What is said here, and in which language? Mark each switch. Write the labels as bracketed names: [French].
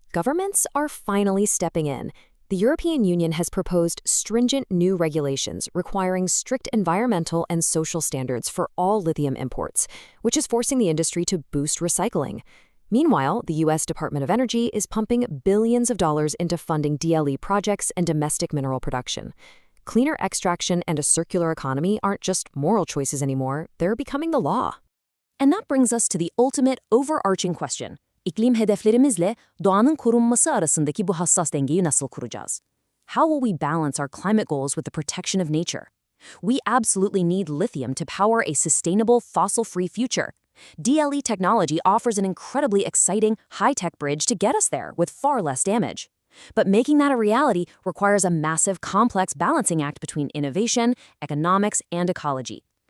[English] Governments are finally stepping in. The European Union has proposed stringent new regulations requiring strict environmental and social standards for all lithium imports, which is forcing the industry to boost recycling. Meanwhile, the U.S. Department of Energy is pumping billions of dollars into funding DLE projects and domestic mineral production. Cleaner extraction and a circular economy aren't just moral choices anymore, they're becoming the law. And that brings us to the ultimate overarching question. [Turkish] İklim hedeflerimizle doğanın korunması arasındaki bu hassas dengeyi nasıl kuracağız? [English] How will we balance our climate goals with the protection of nature? We absolutely need lithium to power a sustainable, fossil-free future. DLE technology offers an incredibly exciting, high-tech bridge to get us there with far less damage. But making that a reality requires a massive, complex balancing act between innovation, economics, and ecology.